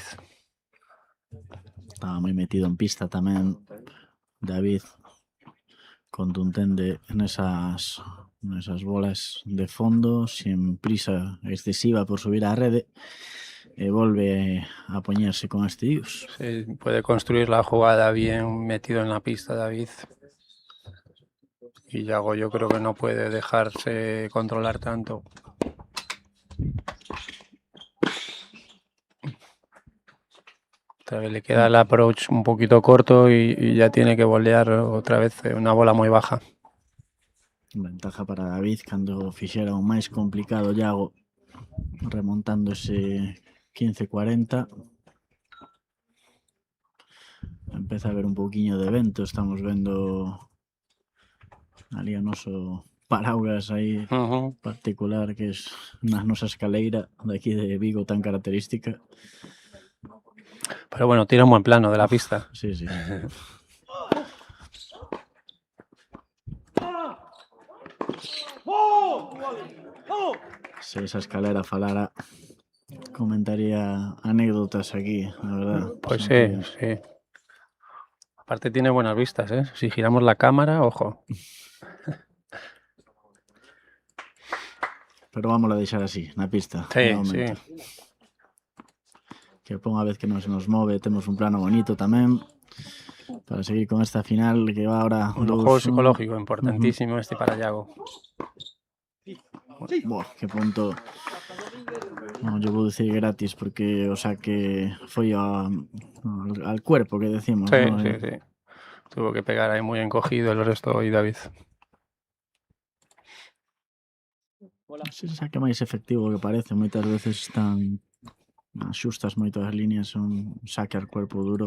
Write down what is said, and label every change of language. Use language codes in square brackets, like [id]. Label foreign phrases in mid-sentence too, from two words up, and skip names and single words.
[gl] Estaba moi metido en pista tamén David, contundente nesas bolas de fondo, [es] sin prisa excesiva [gl] por subir á rede, e volve a poñerse con este dios. [es] Sí, puede construir la jugada bien metido en la pista David. Y Iago yo creo que no puede dejarse controlar tanto. Otra vez le queda el approach un poquito corto y ya tiene que volear otra vez una bola muy baja. [gl] Ventaja para David cando fixera o máis complicado Iago, remontando ese 15-40. Empeza a haber un pouquiño de vento, estamos vendo ali o noso paraugas aí particular que es na nosa escaleira de aquí de Vigo tan característica. [es] Pero bueno, tira un buen plano de la pista. Sí, sí. Se esa escalera falara, comentaría anécdotas aquí, la verdad. Pues sí, sí. Aparte tiene buenas vistas, ¿eh? Si giramos la cámara, ojo. [gl] Pero vamos a deixar así, na pista. [es] Sí, de momento. sí. [gl] Que por unha vez que nos move, temos un plano bonito tamén para seguir con esta final [es] que va ahora. Un juego psicológico importantísimo este para Iago. [gl] Buah, que punto. No, yo vou dicir gratis porque o saque foi [es] al cuerpo [gl] que decimos. [es] Sí, ¿no? sí, sí. Tuvo que pegar ahí muy encogido el resto y David. [gl] Ese saque máis efectivo que parece, moitas veces están axustas moito as líneas, un saque [es] al cuerpo duro.